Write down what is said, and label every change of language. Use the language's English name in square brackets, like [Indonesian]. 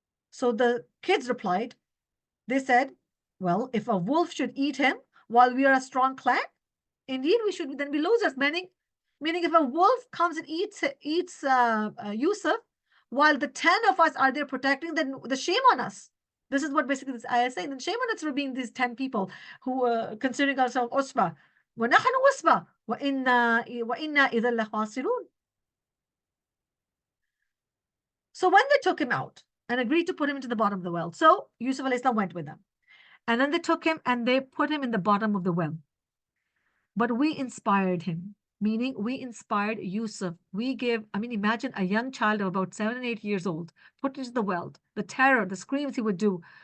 [English] So the kids replied, they said, well, if a wolf should eat him while we are a strong clan, indeed we should then be losers. Meaning if a wolf comes and eats Yusuf, while the 10 of us are there protecting, then the shame on us. This is what basically this ayah is saying. Then shame on us for being these 10 people who are considering ourselves usba. [Arabic] وَنَحْنُ usba وَإِنَّا إِذًا لَخَاسِرُونَ. [English] So when they took him out and agreed to put him into the bottom of the well, so Yusuf alayhi salam went with them. And then they took him and they put him in the bottom of the well. But we inspired him, meaning we inspired Yusuf. Imagine a young child of about 7 and 8 years old put into the well, the terror, the screams he would do.